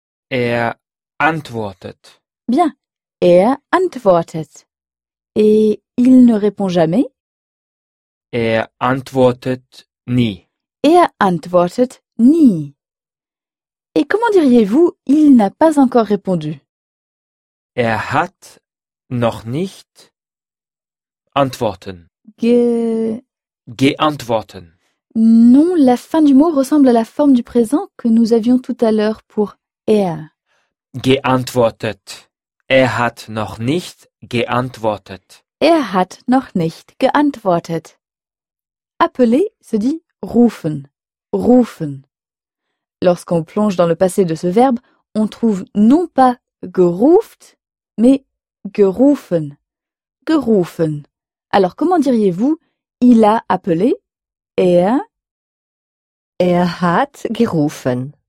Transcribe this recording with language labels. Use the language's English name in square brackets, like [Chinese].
[German] Er antwortet. [French] Bien, [German] er antwortet. [French] Et il ne répond jamais? [German] Er antwortet nie. Er antwortet nie. [French] Et comment diriez-vous il n'a pas encore répondu? [German] Er hat noch nicht antworten. Geantworten. [French] Non, la fin du mot ressemble à la forme du présent que nous avions tout à l'heure pour er. [German] Geantwortet. Er hat noch nicht geantwortet. Er hat noch nicht geantwortet. [French] Appeler se dit rufen. Rufen. Lorsqu'on plonge dans le passé de ce verbe, on trouve non pas geruft, mais gerufen. Gerufen. Alors comment diriez-vous il a appelé? [German] Er hat gerufen.